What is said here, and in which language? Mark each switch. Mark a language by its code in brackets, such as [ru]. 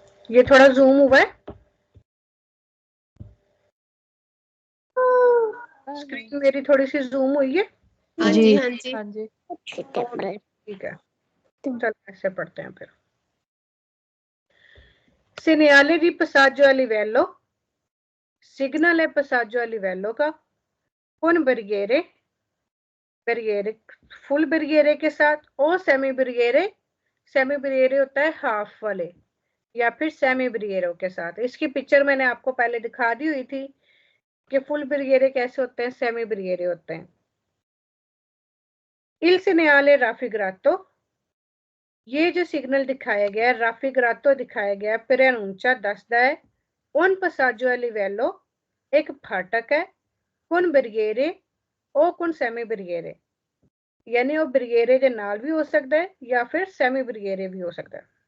[hi] ये थोड़ा जूम हुआ है, स्क्रीन मेरी थोड़ी सी जूम हुई है। हाँ जी, हाँ जी, हाँ जी। ठीक है, चल ऐसे पढ़ते हैं फिर। [it] Segnale di passaggio a livello, signal è passaggio a livello का, con barriere, barriere फुल barriere [hi] के साथ और सेमी [it] barriere। [hi] सेमी barriere होता है हाफ वाले या फिर सेमी barriere के साथ। इसकी पिक्चर मैंने आपको पहले दिखा दी हुई थी कि फुल barriere कैसे होते हैं, सेमी barriere होते हैं। [it] Il segnale raffigurato, [hi] ये जो सिग्नल दिखाया गया है राफिग्रातो दिखाया गया है, preannuncia दसदा है [it] un passaggio a livello, [hi] एक फाटक है, [it] con barriere [hi] ओ [it] con semi barriere, [hi] यानी वो barriere [pa] ਦੇ ਨਾਲ [hi] भी हो सकता है या फिर semi barriere भी हो सकता है।